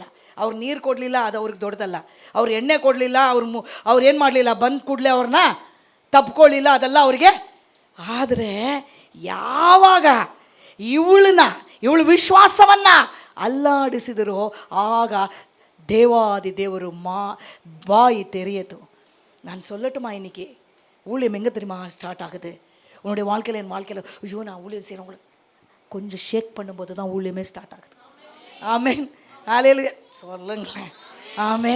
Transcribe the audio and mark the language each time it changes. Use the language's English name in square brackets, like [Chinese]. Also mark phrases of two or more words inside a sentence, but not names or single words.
[Kannada] ಅವ್ರು ನೀರು ಕೊಡಲಿಲ್ಲ, ಅದು ಅವ್ರಿಗೆ ದೊಡ್ಡದಲ್ಲ. ಅವ್ರು ಎಣ್ಣೆ ಕೊಡಲಿಲ್ಲ, ಅವ್ರು ಏನು ಮಾಡಲಿಲ್ಲ, ಬಂದ ಕೂಡಲೇ ಅವ್ರನ್ನ ತಪ್ಕೊಳ್ಳಿಲ್ಲ, ಅದೆಲ್ಲ ಅವ್ರಿಗೆ. ಆದರೆ ಯಾವಾಗ ಇವಳು ವಿಶ್ವಾಸವನ್ನು ಅಲ್ಲಾಡಿಸಿದರೋ ಆಗ [Tamil] தேவாதி தேவரு பாய் தெரியட்டும். நான் சொல்லட்டுமா, இன்னைக்கு ஊழியம் எங்கே தெரியுமா ஸ்டார்ட் ஆகுது? உன்னுடைய வாழ்க்கையில், என் வாழ்க்கையில், ஐயோ நான் ஊழியம் செய்கிறவங்கள கொஞ்சம் ஷேக் பண்ணும்போது தான் ஊழியமே ஸ்டார்ட் ஆகுது. ஆமேன், ஹல்லேலூயா சொல்லுங்களேன். ஆமேன்.